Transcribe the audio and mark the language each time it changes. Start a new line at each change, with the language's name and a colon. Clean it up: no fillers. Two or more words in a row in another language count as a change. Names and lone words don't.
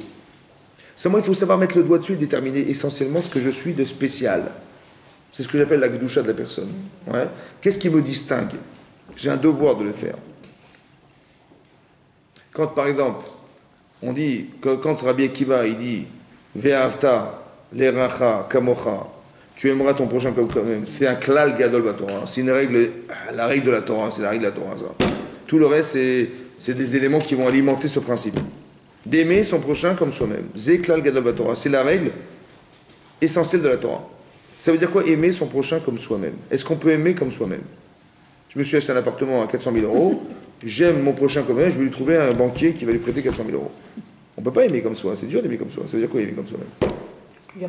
French: Seulement, il faut savoir mettre le doigt dessus et déterminer essentiellement ce que je suis de spécial. C'est ce que j'appelle la gdoucha de la personne. Ouais. Qu'est-ce qui me distingue? J'ai un devoir de le faire. Quand, par exemple, on dit, quand Rabbi Akiva, il dit
Hebrew: ואהבת לרעך כמוך,
French: tu aimeras ton prochain comme toi-même, c'est un
Hebrew: כלל גדול בתורה,
French: c'est une règle, la règle de la Torah, c'est la règle de la Torah, ça. Tout le reste, c'est des éléments qui vont alimenter ce principe. D'aimer son prochain comme soi-même.
Hebrew: זה כלל גדול בתורה,
French: c'est la règle essentielle de la Torah. Ça veut dire quoi, aimer son prochain comme soi-même? Est-ce qu'on peut aimer comme soi-même? Je me suis acheté un appartement à 400 000 euros, j'aime mon prochain comme moi, je vais lui trouver un banquier qui va lui prêter 400 000 euros. On ne peut pas aimer comme soi, c'est dur d'aimer comme soi. Ça veut dire quoi, aimer comme soi-même?